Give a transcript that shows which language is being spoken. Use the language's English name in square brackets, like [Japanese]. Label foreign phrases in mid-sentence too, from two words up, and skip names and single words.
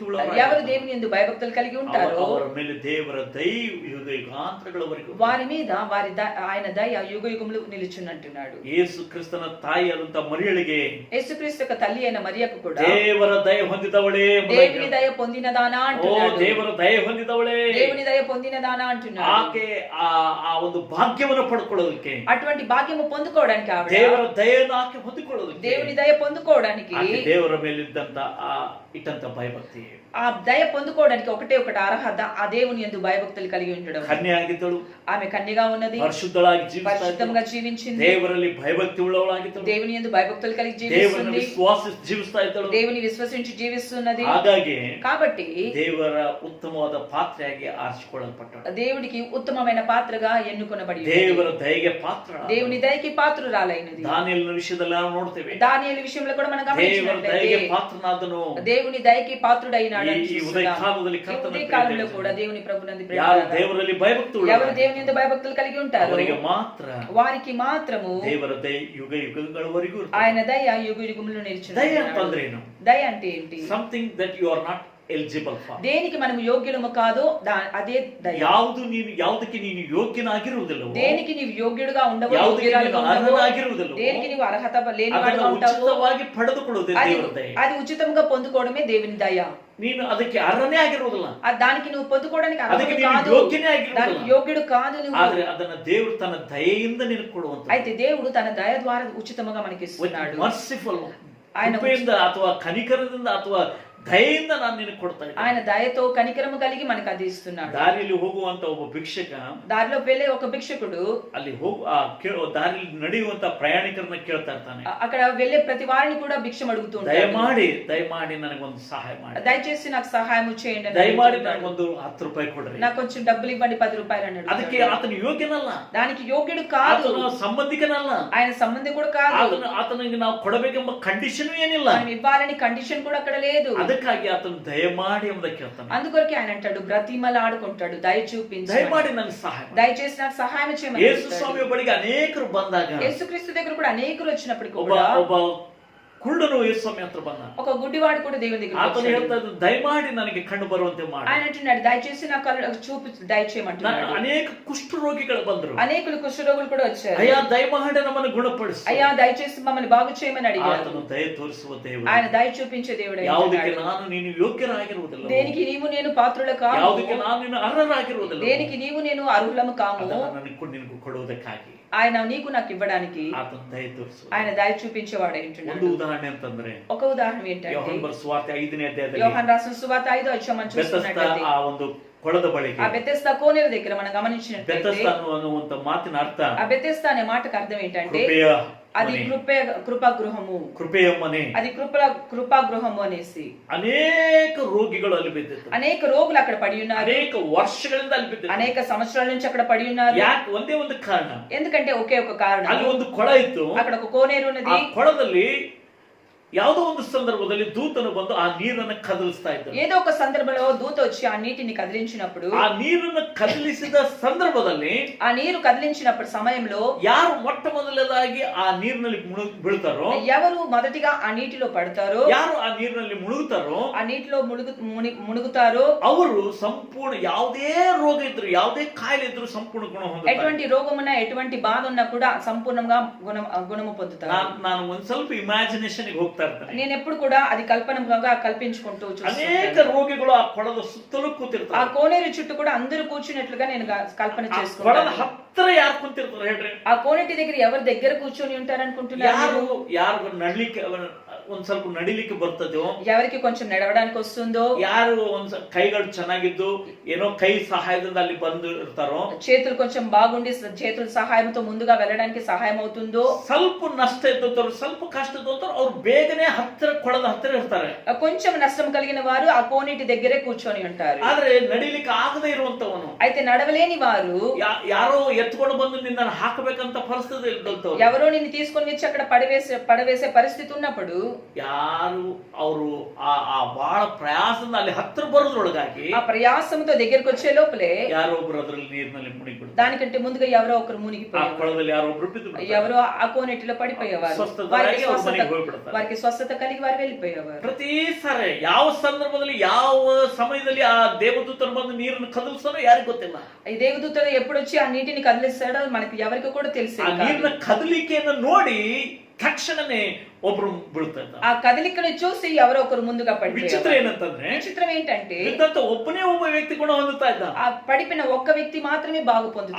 [Telugu] ఎవరు [Kannada] ಉಳ್ಳವರಾಗಿದ್ದಾರೆ, [Telugu] దేవుని యందు భయభక్తులు కలిగి ఉంటారో [Kannada] ಅವರ ಮೇಲೆ ದೇವರ ದಯ ಯುಗ ಯುಗಾಂತರಗಳವರೆಗೂ, [Telugu] వారి మీద ఆయన దయ యుగ యుగములు నిలుచునంటున్నాడు. [Kannada] ಯೇಸು ಕ್ರಿಸ್ತನ ತಾಯಿಯಾದಂತ ಮರಿಯಳಿಗೆ [Telugu] యేసుక్రీస్తు యొక్క తల్లి అయిన మరియకు కూడా [Kannada] ದೇವರ ದಯ ಹೊಂದಿದವಳೇ [Telugu] దేవుని దయ పొందినదానా [Kannada] ಓ [Telugu] అంటున్నాడు. [Kannada] ದೇವರ ದಯ ಹೊಂದಿದವಳೇ, [Telugu] దేవుని దయ పొందినదానా అంటున్నాడు. [Kannada] ಆಕೆ ಆ ಒಂದು ಭಾಗ್ಯವನ್ನು ಪಡ್ಕೊಳ್ಳೋದಕ್ಕೆ, [Telugu] అటువంటి భాగ్యము పొందుకోవడానికి ఆవిడ [Kannada] ದೇವರ ದಯೆಯನ್ನು ಆಕೆ ಹೊಂದಿಕೊಳ್ಳೋದಕ್ಕೆ, [Telugu] దేవుని దయ పొందుకోవడానికి [Kannada] ಆಕೆ ದೇವರ ಮೇಲಿದ್ದಂತ ಇಟ್ಟಂತ ಭಯಭಕ್ತಿ, [Telugu] ఆ దయ పొందుకోవడానికి ఒకటే ఒకటి అర్హత, ఆ దేవుని యందు భయభక్తులు కలిగి ఉండడం. [Kannada] ಕನ್ಯೆ ಆಗಿದ್ದಳು, [Telugu] ఆమె కన్యగా ఉన్నది, [Kannada] ಪರಿಶುದ್ಧಳಾಗಿ [Telugu] పరిశుద్ధంగా జీవించింది, [Kannada] ದೇವರಲ್ಲಿ ಭಯಭಕ್ತಿ ಉಳ್ಳವಳಾಗಿದ್ದಳು, [Telugu] దేవుని యందు భయభక్తులు కలిగి [Kannada] ದೇವರನ್ನು [Telugu] జీవిస్తుంది, [Kannada] ವಿಶ್ವಾಸ ಜೀವಿಸ್ತಾ ಇದ್ದಳು. [Telugu] దేవుని విశ్వసించి జీవిస్తున్నది. [Kannada] ಹಾಗಾಗಿ [Telugu] కాబట్టి [Kannada] ದೇವರ ಉತ್ತಮವಾದ ಪಾತ್ರೆಯಾಗಿ ಆರಿಸಿಕೊಳ್ಳಲ್ಪಟ್ಟಳು. [Telugu] దేవుడికి ఉత్తమమైన పాత్రగా ఎన్నుకొనబడి ఉన్నది. [Kannada] ದೇವರ ದಯೆಗೆ ಪಾತ್ರ, [Telugu] దేవుని దయకి పాత్రురాలైనది. [Kannada] ದಾನಿಯೇಲನ ವಿಷಯದಲ್ಲಿ ನಾವು ನೋಡ್ತೇವೆ, [Telugu] దానియేలు విషయంలో కూడా మనం [Kannada] ದೇವರ [Telugu] గమనించినట్లయితే [Kannada] ದಯೆಗೆ ಪಾತ್ರನಾದನು. [Telugu] దేవుని దయకి పాత్రుడైనాడు అని [Kannada] ಈ [Telugu] చూస్తున్నాం. ఉదయ కాలದಲ್ಲಿ ఈ [Kannada] ಕರ್ತನ [Telugu] ఉదయ [Kannada] ಪ್ರಿಯ [Telugu] కాలంలో [Kannada] ದೇವಜನರೇ, [Telugu] కూడా దేవుని ప్రభునందు [Kannada] ಯಾರು [Telugu] ప్రేమ [Kannada] ದೇವರಲ್ಲಿ ಭಯಭಕ್ತಿ [Telugu] ఎవరు [Kannada] ಉಳ್ಳವರು, [Telugu] దేవుని యందు భయభక్తులు కలిగి ఉంటారు [Kannada] ಅವರಿಗೆ ಮಾತ್ರ [Telugu] వారికి మాత్రము [Kannada] ದೇವರ ದಯೆ ಯುಗ ಯುಗಗಳವರೆಗೂ ಇರ್ತದೆ. [Telugu] ఆయన దయ యుగ యుగములు నిలిచి [Kannada] ದಯೆ ಅಂತಂದ್ರೆ ಏನು? [Telugu] దయ అంటే ఏంటి? [English] something that you are not eligible for. [Telugu] దేనికి మనం యోగ్యులము కాదో అదే దయ. [Kannada] ಯಾವುದಕ್ಕೆ ನೀನು ಯೋಗ್ಯನಾಗಿರುವುದಿಲ್ಲವೋ, [Telugu] దేనికి నీవు యోగ్యుడుగా ఉండవు, [Kannada] ಯಾವುದಕ್ಕೆ [Telugu] యోగ్యురాలుగా [Kannada] ನೀನು [Telugu] ఉండవు, [Kannada] ಅರ್ಹನಾಗಿರುವುದಿಲ್ಲವೋ, [Telugu] దేనికి నీవు అర్హత లేనివాడుగా [Kannada] ಅದನ್ನು [Telugu] ఉంటావు, [Kannada] ಉಚಿತವಾಗಿ ಪಡೆದುಕೊಳ್ಳುವುದೇ [Telugu] అది [Kannada] ದೇವರ ದಯೆ. [Telugu] అది ఉచితంగా పొందుకోవడమే దేవుని దయ. [Kannada] ನೀನು ಅದಕ್ಕೆ ಅರ್ಹನೇ ಆಗಿರುವುದಿಲ್ಲ, [Telugu] దానికి నువ్వు పొందుకోవడానికి [Kannada] ಅದಕ್ಕೆ [Telugu] అర్హుడు [Kannada] ನೀನು [Telugu] కాదు, [Kannada] ಯೋಗ್ಯನೇ ಆಗಿರುವುದಿಲ್ಲ. [Telugu] దానికి యోగ్యుడు కాదు నువ్వు. [Kannada] ಆದ್ರೆ ಅದನ್ನ ದೇವರು ತನ್ನ ದಯೆಯಿಂದ ನಿನಗೆ ಕೊಡುವಂತ, [Telugu] అయితే దేవుడు తన దయ ద్వారా ఉచితంగా మనకి ఇస్తున్నాడు. [Kannada] ಮರ್ಸಿಫುಲ್, [Telugu] ఆయన [Kannada] ಕೃಪೆಯಿಂದ ಅಥವಾ ಕನಿಕರದಿಂದ ಅಥವಾ ದಯೆಯಿಂದ ನಾನು ನಿನಗೆ ಕೊಡ್ತಾ ಇದ್ದೀನಿ. [Telugu] ఆయన దయతో కనికరము కలిగి మనకు అది ఇస్తున్నాడు. [Kannada] ದಾರಿಯಲ್ಲಿ ಹೋಗುವಂತ ಒಬ್ಬ ಭಿಕ್ಷಕ, [Telugu] దారిలో వెళ్ళే ఒక భిక్షకుడు [Kannada] ಅಲ್ಲಿ ದಾರಿಯಲ್ಲಿ ನಡೆಯುವಂತ ಪ್ರಯಾಣಿಕರನ್ನ ಕೇಳ್ತಾ ಇರ್ತಾನೆ, [Telugu] అక్కడ వెళ్ళే ప్రతి వారిని కూడా భిక్షం అడుగుతూ ఉంటాడు. [Kannada] ದಯಮಾಡಿ ನನಗೊಂದು ಸಹಾಯ ಮಾಡಿ, [Telugu] దయచేసి నాకు సహాయం చేయండి అని [Kannada] ದಯಮಾಡಿ [Telugu] అడుగుతున్నాడు. [Kannada] ನನಗೊಂದು 10 ರೂಪಾಯಿ ಕೊಡ್ರಿ. [Telugu] నాకు కొంచెం డబ్బులు ఇవ్వండి, 10 రూపాయలు అని [Kannada] ಅದಕ್ಕೆ [Telugu] అడుగుతున్నాడు. [Kannada] ಆತನ ಯೋಗ್ಯನಲ್ಲ, [Telugu] దానికి యోగ్యుడు కాదు, [Kannada] ಆತನ ಸಂಬಂಧಿಕನಲ್ಲ, [Telugu] ఆయన సంబంధి కూడా కాదు, [Kannada] ಆತನಿಗೆ ನಾವು ಕೊಡಬೇಕೆಂಬ ಕಂಡೀಷನ್ ಏನಿಲ್ಲ. [Telugu] మనం ఇవ్వాలని కండిషన్ కూడా అక్కడ లేదు. [Kannada] ಅದಕ್ಕಾಗಿ ಆತನು ದಯಮಾಡಿ ಎಂಬುದಕ್ಕೆ ಕೇಳ್ತಾನೆ, [Telugu] అందుకొరకే ఆయన అంటాడు, బ్రతిమలు ఆడుకుంటాడు, దయ చూపించు, [Kannada] ದಯಮಾಡಿ ನನಗೆ ಸಹಾಯ ಮಾಡಿ. [Telugu] దయచేసి నాకు సహాయం చేయమని [Kannada] ಯೇಸು [Telugu] అడుగుతాడు. [Kannada] ಸ್ವಾಮಿಯ ಬಳಿಗೆ ಅನೇಕರು ಬಂದಾಗ, [Telugu] యేసుక్రీస్తు దగ్గర కూడా అనేకులు వచ్చినప్పటికీ [Kannada] ಒಬ್ಬ [Telugu] కూడా [Kannada] ಒಬ್ಬ ಕುರುಡನು ಯೇಸು ಸ್ವಾಮಿ ಹತ್ರ ಬಂದ. [Telugu] ఒక గుడ్డివాడు కూడా దేవుని దగ్గరికి [Kannada] ಆತನು [Telugu] వచ్చాడు. [Kannada] ಹೇಳ್ತಾ ಇದ್ದ, ದಯಮಾಡಿ ನನಗೆ ಕಣ್ಣು ಬರುವಂತೆ ಮಾಡಿ. [Telugu] ఆయన అంటున్నాడు, దయచేసి నా కళ్ళు చూపి దయచేయమంటున్నాడు. [Kannada] ಅನೇಕ ಕುಷ್ಠ ರೋಗಿಗಳು ಬಂದ್ರು, [Telugu] అనేకులు కుష్ఠరోగులు కూడా వచ్చారు. [Kannada] ಅಯ್ಯ ದಯಮಾಡಿ ನಮ್ಮನ್ನು ಗುಣಪಡಿಸು. [Telugu] అయ్యా దయచేసి మమ్మల్ని బాగు చేయమని అడిగారు. [Kannada] ಆತನು ದಯ ತೋರಿಸುವ ದೇವರು. [Telugu] ఆయన దయ చూపించే దేవుడు. [Kannada] ಯಾವುದಕ್ಕೆ ನಾನು ನೀನು ಯೋಗ್ಯರಾಗಿರುವುದಿಲ್ಲ, [Telugu] దేనికి నీవు నేను పాత్రుల కాము, [Kannada] ಯಾವುದಕ್ಕೆ ನಾನು ನೀನು ಅರ್ಹರಾಗಿರುವುದಿಲ್ಲ, [Telugu] దేనికి నీవు నేను ಅರ್ಹುలము కాము, [Kannada] ಅದನ್ನು ನನಗೆ ನಿನಗೂ ಕೊಡುವುದಕ್ಕಾಗಿ [Telugu] ఆయన నీకు నాకు ఇవ్వడానికి [Kannada] ಆತನು ದಯ ತೋರಿಸುವ. [Telugu] ఆయన దయ చూపించేవాడు [Kannada] ಒಂದು [Telugu] ఏంటంటే, [Kannada] ಉದಾಹರಣೆ ಅಂತಂದ್ರೆ, [Telugu] ఒక ఉదాహరణ ఏంటంటే [Kannada] ಯೋಹಾನ ಬರೆದ ಸುವಾರ್ತೆ 5ನೇ ಅಧ್ಯಾಯದಲ್ಲಿ [Telugu] యోహాను రాసిన సువార్త 5వ అధ్యాయం మనం [Kannada] ಬೆತಸ್ದ [Telugu] చూస్తున్నట్లయితే, [Kannada] ಆ ಒಂದು ಕೊಳದ ಬಳಿಗೆ, [Telugu] ఆ బెతెస్దా కోనేరు దగ్గర మనం గమనించినట్లయితే, [Kannada] ಬೆತಸ್ದ ಅನ್ನುವಂತ ಮಾತಿನ ಅರ್ಥ [Telugu] ఆ బెతెస్దా అనే మాటకు అర్థం ఏంటంటే, [Kannada] ಕೃಪೆಯ [Telugu] అది [Kannada] ಮನೆ, [Telugu] కృపాగృహము, [Kannada] ಕೃಪೆಯ ಮನೆ. [Telugu] అది కృపాగృహము అనేసి [Kannada] ಅನೇಕ ರೋಗಿಗಳು ಅಲ್ಲಿ ಬಿದ್ದಿತ್ತು, [Telugu] అనేక రోగులు అక్కడ పడి ఉన్నారు, [Kannada] ಅನೇಕ ವರ್ಷಗಳಿಂದ ಅಲ್ಲಿ ಬಿದ್ದಿತ್ತು. [Telugu] అనేక సంవత్సరాల నుంచి అక్కడ పడి ఉన్నారు. [Kannada] ಯಾಕೆ? ಒಂದೇ ಒಂದು ಕಾರಣ, [Telugu] ఎందుకంటే ఒకే ఒక కారణం, [Kannada] ಅಲ್ಲಿ ಒಂದು ಕೊಳ ಇತ್ತು, [Telugu] అక్కడ ఒక కోనేరు [Kannada] ಆ [Telugu] ఉన్నది, [Kannada] ಕೊಳದಲ್ಲಿ ಯಾವುದೋ ಒಂದು ಸಂದರ್ಭದಲ್ಲಿ ದೂತನು ಬಂದು ಆ ನೀರನ್ನು ಕದಲಿಸ್ತಾ ಇದ್ದ. [Telugu] ఏదో ఒక సందర్భంలో దూత వచ్చి ఆ నీటిని కదిలించినప్పుడు, [Kannada] ಆ ನೀರನ್ನು ಕದಲಿಸಿದ ಸಂದರ್ಭದಲ್ಲಿ [Telugu] ఆ నీరు కదిలించినప్పుడు సమయంలో [Kannada] ಯಾರು ಮೊಟ್ಟ ಮೊದಲನೇದಾಗಿ ಆ ನೀರಿನಲ್ಲಿ ಬೀಳ್ತಾರೋ, [Telugu] ఎవరు మొదటిగా ఆ నీటిలో పడతారో, [Kannada] ಯಾರು ಆ ನೀರಿನಲ್ಲಿ ಮುಳುಗುತ್ತಾರೋ, [Telugu] ఆ నీటిలో మునుగుతారో [Kannada] ಅವರು ಸಂಪೂರ್ಣ ಯಾವುದೇ ರೋಗ ಇದ್ರು ಯಾವುದೇ ಕಾಯಿಲೆ ಇದ್ರು ಸಂಪೂರ್ಣ ಗುಣ ಹೊಂದುತ್ತಾರೆ. [Telugu] ఎటువంటి రోగమున్నా ఎటువంటి బాధ ఉన్నా కూడా సంపూర్ణంగా గుణము పొందుతారు. [Kannada] ನಾನು ಒಂದ್ ಸ್ವಲ್ಪ ಇಮ್ಯಾಜಿನೇಷನ್ ಹೋಗ್ತಾ ಇರ್ತೇನೆ. [Telugu] నేను ఎప్పుడు కూడా అది కల్పనగా కల్పించుకుంటూ [Kannada] ಅನೇಕ ರೋಗಿಗಳು ಆ ಕೊಳದ ಸುತ್ತಲೂ [Telugu] ఆ [Kannada] ಕೂತಿರ್ತಾರೆ. [Telugu] కోనేరు చుట్టూ కూడా అందరూ కూర్చున్నట్లుగా నేను కల్పన [Kannada] ಕೊಳದ [Telugu] చేసుకుంటాను. [Kannada] ಹತ್ತಿರ ಯಾರು ಕುಂತಿರ್ತಾರೆ ಹೇಳ್ರಿ? [Telugu] ఆ కోనేటి దగ్గర ఎవరి దగ్గర కూర్చొని ఉంటారు అనుకుంటున్నారు? [Kannada] ಯಾರು ನಡ್ಲಿಕ್ಕೆ ಒಂದ್ ಸ್ವಲ್ಪ ನಡಿಲಿಕ್ಕೆ ಬರ್ತದೋ, [Telugu] ఎవరికి కొంచెం నడవడానికి వస్తుందో, [Kannada] ಯಾರು ಒಂದ್ ಕೈಗಳು ಚೆನ್ನಾಗಿದ್ದು ಏನೋ ಕೈ ಸಹಾಯದಿಂದ ಅಲ್ಲಿ ಬಂದು ಇರ್ತಾರೋ, [Telugu] చేతులు కొంచెం బాగుండి చేతుల సహాయంతో ముందుగా వెళ్ళడానికి సహాయం అవుతుందో, [Kannada] ಸ್ವಲ್ಪ ನಷ್ಟ ಇದ್ದವರು ಸ್ವಲ್ಪ ಕಷ್ಟ ಇದ್ದವರು ಅವ್ರು ಬೇಗನೆ ಹತ್ತಿರ ಕೊಳದ ಹತ್ತಿರ ಇರ್ತಾರೆ. [Telugu] కొంచెం నష్టం కలిగిన వారు ఆ కోనేటి దగ్గరే కూర్చొని ఉంటారు. [Kannada] ಆದ್ರೆ ನಡಿಲಿಕ್ಕೆ ಆಗದೆ ಇರುವಂತವನು, [Telugu] అయితే నడవలేని వారు, [Kannada] ಯಾರೋ ಎತ್ಕೊಂಡು ಬಂದು ನಿನ್ನ ಹಾಕಬೇಕಂತ ಪರಿಸ್ಥಿತಿ ಇದ್ದವರು, [Telugu] ఎవరో నిన్ను తీసుకొని వచ్చి అక్కడ పడవేసే పరిస్థితి ఉన్నప్పుడు [Kannada] ಯಾರು ಅವರು ಆ ಬಹಳ ಪ್ರಯಾಸದಿಂದ ಅಲ್ಲಿ ಹತ್ತಿರ ಬರೋದ್ರೊಳಗಾಗಿ [Telugu] ఆ ప్రయాసంతో దగ్గరికి వచ్చే లోపలే [Kannada] ಯಾರೋ ಒಬ್ರು ಅದ್ರಲ್ಲಿ ನೀರಿನಲ್ಲಿ ಮುನಿಗಿಬಿಡ್ತಾರೆ. [Telugu] దానికంటే ముందుగా ఎవరో ఒకరు [Kannada] ಆ [Telugu] మునిగిపోయారు, [Kannada] ಕೊಳದಲ್ಲಿ ಯಾರೋ ಒಬ್ರು ಬಿದ್ದು ಬಿಡ್ತಾರೆ. [Telugu] ఎవరో ఆ కోనేటిలో పడిపోయేవారు, [Kannada] ಸ್ವಸ್ಥರಾಗಿ ಅವ್ರ ಮನೆಗೆ ಹೋಗ್ಬಿಡ್ತಾರೆ. [Telugu] వారికి స్వస్థత కలిగి వారు వెళ్ళిపోయేవారు. [Kannada] ಪ್ರತಿ ಸಾರಿ ಯಾವ ಸಂದರ್ಭದಲ್ಲಿ ಯಾವ ಸಮಯದಲ್ಲಿ ಆ ದೇವದೂತರು ಬಂದು ನೀರನ್ನು ಕದಲಿಸ್ತಾನೋ ಯಾರಿಗೂ ಗೊತ್ತಿಲ್ಲ. [Telugu] ఈ దేవదూతడు ఎప్పుడు వచ్చి ఆ నీటిని కదిలిస్తాడో మనకి ఎవరికి కూడా [Kannada] ಆ [Telugu] తెలిసేది కాదు. [Kannada] ನೀರಿನ ಕದಲಿಕೆಯನ್ನು ನೋಡಿ ತಕ್ಷಣನೇ ಒಬ್ರು ಬೀಳ್ತಾರೆ. [Telugu] ఆ కదలికను చూసి ఎవరో ఒకరు ముందుగా [Kannada] ವಿಚಿತ್ರ [Telugu] పడిపోయారు. [Kannada] ಏನಂತಂದ್ರೆ [Telugu] విచిత్రం ఏంటంటే [Kannada] ಬಿದ್ದಂತ ಒಬ್ಬನೇ ಒಬ್ಬ ವ್ಯಕ್ತಿ ಕೂಡ ಹೊಂದುತ್ತಾ ಇದ್ದ. [Telugu] ఆ పడిపోయిన ఒక్క వ్యక్తి మాత్రమే బాగు పొందుతాడు.